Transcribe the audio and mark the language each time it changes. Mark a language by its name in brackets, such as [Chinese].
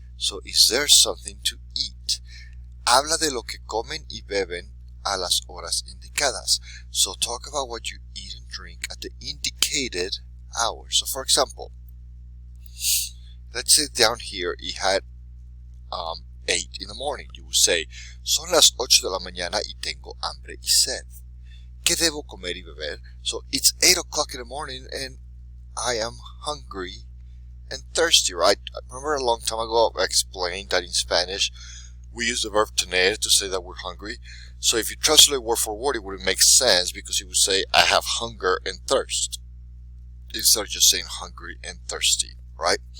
[English] So, is there something to eat? [Spanish] Habla de lo que comen y beben a las horas indicadas. [English] So talk about what you eat and drink at the indicated hours. So for example, let's say down here he had 8 in the morning. You would say, [Spanish] son las 8 de la mañana y tengo hambre y sed. ¿Qué debo comer y beber? [English] So it's 8 o'clock in the morning and I am hungry and thirsty, right? I remember a long time ago I explained that in Spanish we use the verb tener to say that we're hungry. So if you translate word for word, it wouldn't make sense because you would say, I have hunger and thirst, instead of just saying hungry and thirsty, right?